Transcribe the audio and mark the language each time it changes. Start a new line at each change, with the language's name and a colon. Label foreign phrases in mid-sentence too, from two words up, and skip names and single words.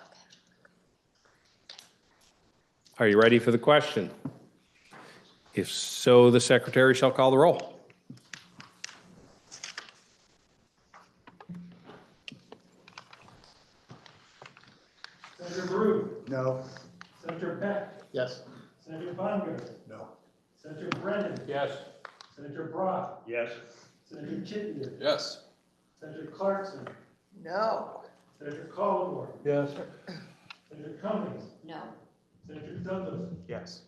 English: Are you ready for the question? If so, the secretary shall call the roll. Senator Brew, No. Senator Beck, Yes. Senator Bonner, No. Senator Brennan, Yes. Senator Brock, Yes. Senator Chittenden, Yes. Senator Clarkson, No. Senator Collmore, Yes. Senator Cummings, No. Senator Douglas, Yes.